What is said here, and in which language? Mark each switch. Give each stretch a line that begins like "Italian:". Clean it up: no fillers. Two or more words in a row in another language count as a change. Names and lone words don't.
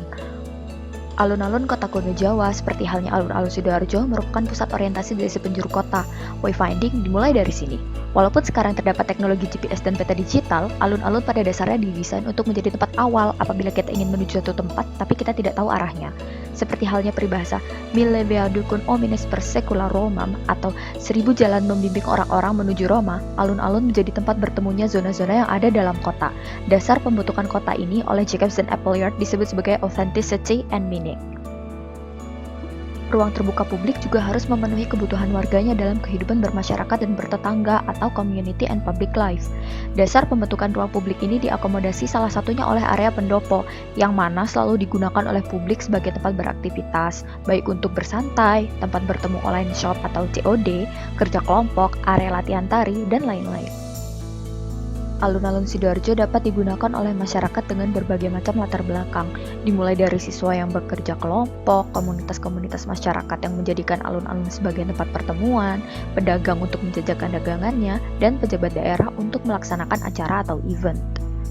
Indonesian: Alun-alun kota kuno Jawa, seperti halnya alun-alun Sidoarjo, merupakan pusat orientasi dari si penjuru kota. Wayfinding dimulai dari sini. Walaupun sekarang terdapat teknologi GPS dan peta digital, alun-alun pada dasarnya didesain untuk menjadi tempat awal apabila kita ingin menuju suatu tempat, tapi kita tidak tahu arahnya. Seperti halnya peribahasa
Latin: Mille via ducum homines per secula Romam
Indonesian: atau 1000 jalan membimbing orang-orang menuju Roma, alun-alun menjadi tempat bertemunya zona-zona yang ada dalam kota. Dasar pembentukan kota ini oleh Jacobs dan Appleyard disebut sebagai
English: authenticity and meaning.
Indonesian: Ruang terbuka publik juga harus memenuhi kebutuhan warganya dalam kehidupan bermasyarakat dan bertetangga atau
English: community and public life.
Indonesian: Dasar pembentukan ruang publik ini diakomodasi salah satunya oleh area pendopo, yang mana selalu digunakan oleh publik sebagai tempat beraktivitas, baik untuk bersantai, tempat bertemu
English: online shop
Indonesian: atau COD, kerja kelompok, area latihan tari, dan lain-lain. Alun-alun Sidoarjo dapat digunakan oleh masyarakat dengan berbagai macam latar belakang, dimulai dari siswa yang bekerja kelompok, komunitas-komunitas masyarakat yang menjadikan alun-alun sebagai tempat pertemuan, pedagang untuk menjajakan dagangannya, dan pejabat daerah untuk melaksanakan acara atau event.